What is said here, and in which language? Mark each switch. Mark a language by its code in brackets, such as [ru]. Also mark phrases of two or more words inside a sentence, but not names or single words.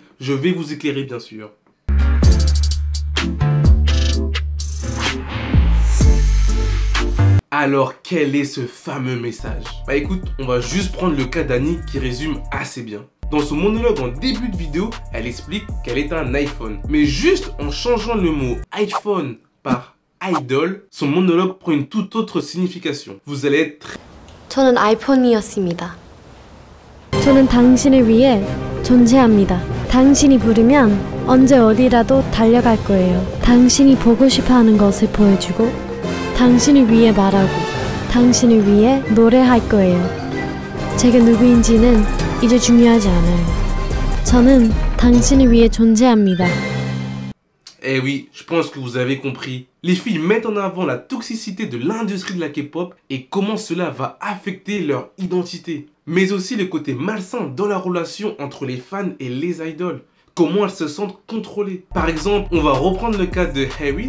[fr] Je vais vous éclairer, bien sûr. Alors, quel est ce fameux message? Bah écoute, on va juste prendre le cas d'Annie qui résume assez bien. Dans son monologue en début de vidéo, elle explique qu'elle est un iPhone. Mais juste en changeant le mot iPhone par idol, son monologue prend une toute autre signification. Vous allez être... [ko] 저는 아이폰이었습니다. 저는 당신을 위해 존재합니다. 당신이 부르면 언제 어디라도 달려갈 거예요. 당신이 보고 싶어하는 것을 보여주고 당신을 위해 말하고 당신을 위해 노래할 거예요. 제가 누구인지는 이제 중요하지 않아요. 저는 당신을 위해 존재합니다. [fr] Eh oui, je pense que vous avez compris. Les filles mettent en avant la toxicité de l'industrie de la K-pop et comment cela va affecter leur identité. Mais aussi le côté malsain dans la relation entre les fans et les idoles. Comment elles se sentent contrôlées. Par exemple, on va reprendre le cas de Erin.